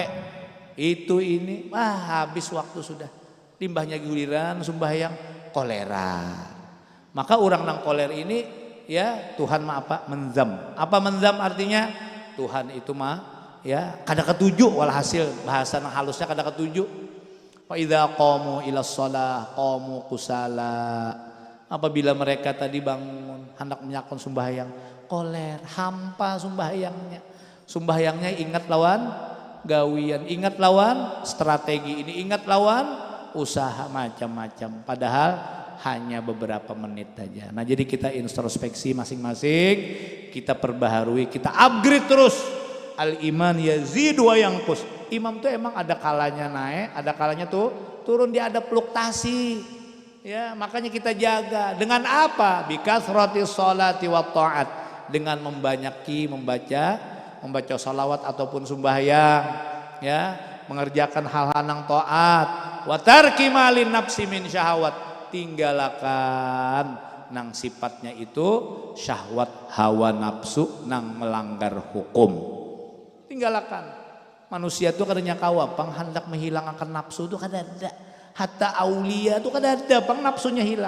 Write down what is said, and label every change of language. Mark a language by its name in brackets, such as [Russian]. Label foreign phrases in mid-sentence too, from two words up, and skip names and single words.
[Indonesian] Itu ini, habis waktu sudah. [Banjar] Limbahnya giliran sembahyang kolera. Maka orang nang koler ini ya Tuhan mah apa? [Indonesian] Menzam. Apa menzam artinya? [Banjar] Tuhan itu mah ya kada ketujuh, walhasil bahasa nang halusnya kada ketujuh. [Arabic] Fa idza qamu ila shalah qamu kusala. [Banjar] Apabila mereka tadi bangun hendak menyakon sembahyang, koler, hampa sembahyangnya. Sembahyangnya ingat lawan gawian, ingat lawan strategi ini, ingat lawan usaha macam-macam. [Indonesian] Padahal hanya beberapa menit saja. Nah, jadi kita introspeksi masing-masing, kita perbaharui, kita upgrade terus. [Arabic] Al iman yazidu wa yanqus. [Indonesian] Imam tuh emang ada kalanya naik, ada kalanya tuh turun, dia ada fluktasi. Ya, makanya kita jaga. Dengan apa? [Arabic] Bikasratis sholati wa ta'at. [Indonesian] Dengan membaca salawat ataupun sembahyang, ya, mengerjakan hal-hal yang taat. [Arabic] Wa tarki malin nafsi min syahwat. [Banjar] Tinggalkan nang sifatnya itu syahwat hawa nafsu nang melanggar hukum. [Indonesian] Tinggalkan. [Banjar] Manusia itu kadang kawa pang hendak menghilangkan nafsu itu kada ada. Hatta aulia itu kada ada pang nafsunya hilang.